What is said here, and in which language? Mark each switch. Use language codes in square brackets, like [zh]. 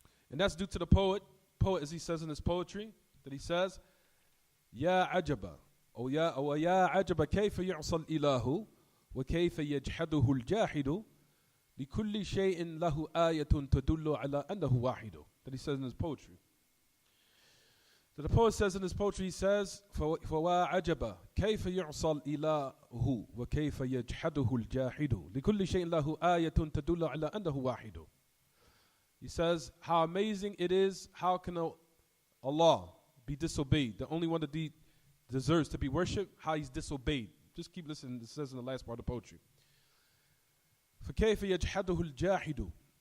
[en] And that's due to the poet as he says in his poetry, that he says, [ar] Ya ajaba, or ya ajaba kayfa yu'sal ilahu, wa kayfa yajhaduhu al-jahidu, لِكُلِّ شَيْءٍ لَهُ آيَةٌ تَدُلُّ عَلَىٰ أَنَّهُ وَاحِدٌ. [en] That he says in his poetry. So the poet says in his poetry, he says, [ar] فَوَا عَجَبَ كَيْفَ يُعْصَى الْإِلَهُ وَكَيْفَ يَجْحَدُهُ الْجَاحِدُ لِكُلِّ شَيْءٍ لَهُ آيَةٌ تَدُلُّ عَلَىٰ أَنَّهُ وَاحِدٌ. [en] He says, how amazing it is, how can Allah be disobeyed? The only one that deserves to be worshipped, how he's disobeyed. Just keep listening, it says in the last part of the poetry. [ar] فَكَيْفَ يَجْحَدُهُ الْجَاحِدُ.